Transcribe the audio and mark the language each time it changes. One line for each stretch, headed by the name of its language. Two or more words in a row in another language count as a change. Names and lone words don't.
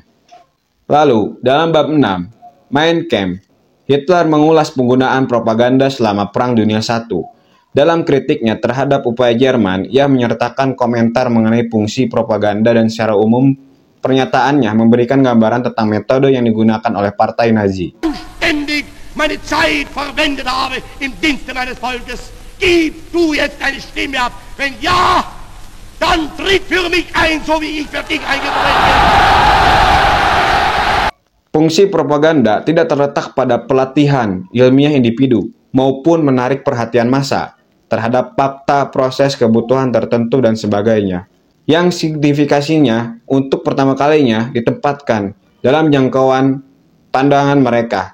Indonesian: Lalu, dalam bab 6, Mein Kampf, Hitler mengulas penggunaan propaganda selama Perang Dunia I. Dalam kritiknya terhadap upaya Jerman, ia menyertakan komentar mengenai fungsi propaganda dan secara umum pernyataannya memberikan gambaran tentang metode yang digunakan oleh partai Nazi.
German: Ständig meine Zeit verwendet habe im Dienste meines Volkes. Gib du jetzt deine Stimme ab. Wenn ja, dann tritt für mich ein, so wie ich für dich eingetreten bin.
Indonesian: Fungsi propaganda tidak terletak pada pelatihan ilmiah individu maupun menarik perhatian massa terhadap fakta, proses, kebutuhan tertentu, dan sebagainya. Yang signifikasinya untuk pertama kalinya ditempatkan dalam jangkauan pandangan mereka.